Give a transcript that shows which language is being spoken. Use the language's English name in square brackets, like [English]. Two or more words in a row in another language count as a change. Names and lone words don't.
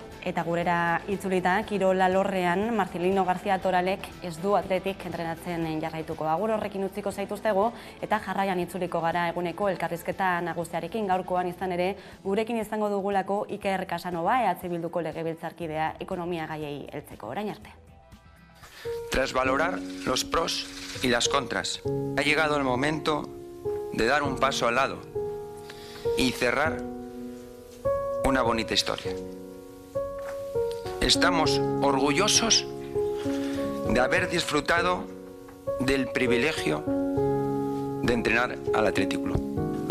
[Basque] Eta gurera itzulita, kirol alorrean Marcelino García Toralek ez du atletik entrenatzen jarraituko. Agur horrekin utziko zaituztego eta jarraian itzuliko gara eguneko elkarrizketa nagusiarekin. Gaurkoan izan ere, gurekin izango dugulako Iker Casanova, EH Bilduko legebiltzarkidea ekonomia gaiei heltzeko. Orain arte. [Spanish] Tras valorar los pros y las contras, ha llegado el momento de dar un paso al lado y cerrar una bonita historia. Estamos orgullosos de haber disfrutado del privilegio de entrenar al Athletic Club.